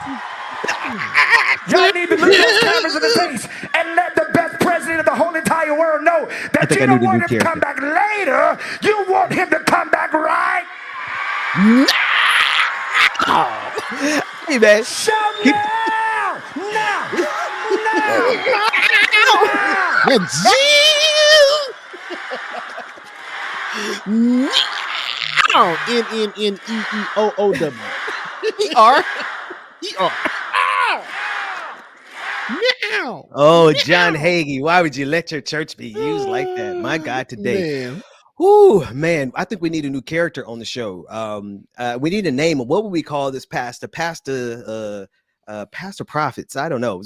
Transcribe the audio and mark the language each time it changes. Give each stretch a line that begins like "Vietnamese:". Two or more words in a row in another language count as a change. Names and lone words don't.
English: Y'all need to look those cameras in the face and let the best president of the whole entire world know that you don't want him to come back later, you want him to come back right now. Hey, man. Shout now! Now! N-N-N-E-E-O-O-W. E-R. E-R. Meow. Oh, John Hagee, why would you let your church be used like that? My God, today. Man. Ooh, man, I think we need a new character on the show. We need a name. What would we call this pastor? Pastor Prophets. I don't know.